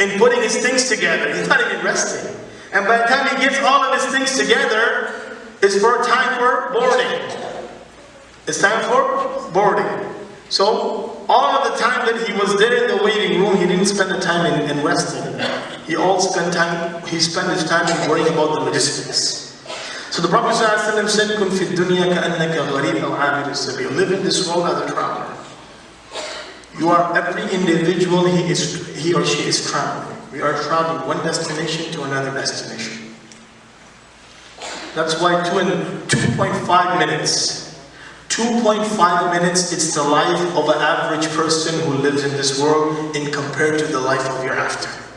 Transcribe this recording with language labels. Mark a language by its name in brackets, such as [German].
[English] In putting his things together. He's not even resting. And by the time he gets all of his things together, it's time for boarding. It's time for boarding. So, all of the time that he was there in the waiting room, he didn't spend the time in resting. He spent his time in worrying about the logistics. So the Prophet ﷺ said, [Arabic] كُنْ فِي الدُّنْيَا كَأَنَّكَ غَرِيبٌ أَوْ عَابِرُ السَّبِيلِ. [English] Live in this world as a traveler. You are, every individual, he or she is traveling. We are traveling one destination to another destination. That's why 2.5 minutes. 2.5 minutes, it's the life of an average person who lives in this world in compared to the life of hereafter.